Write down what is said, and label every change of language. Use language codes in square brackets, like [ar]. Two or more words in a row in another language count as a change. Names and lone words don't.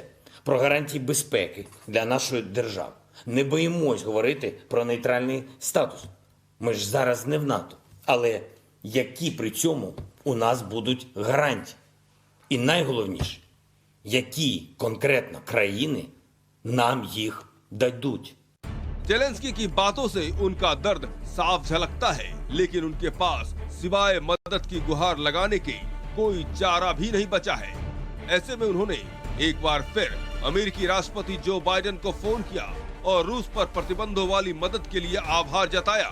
[uk] Про гарантії безпеки для нашої держави. Не боїмось говорити про нейтральний статус. Ми ж зараз не в НАТО. Але які при цьому у нас будуть гарантії? І найголовніше, які конкретно країни нам їх дадуть? [hi] जेलेंस्की की बातों से उनका दर्द साफ झलकता है, लेकिन उनके पास सिवाय मदद की गुहार लगाने के कोई चारा भी नहीं बचा है। ऐसे में उन्होंने एक बार फिर अमेरिकी राष्ट्रपति जो बाइडेन को फोन किया और रूस पर प्रतिबंधों वाली मदद के लिए आभार जताया।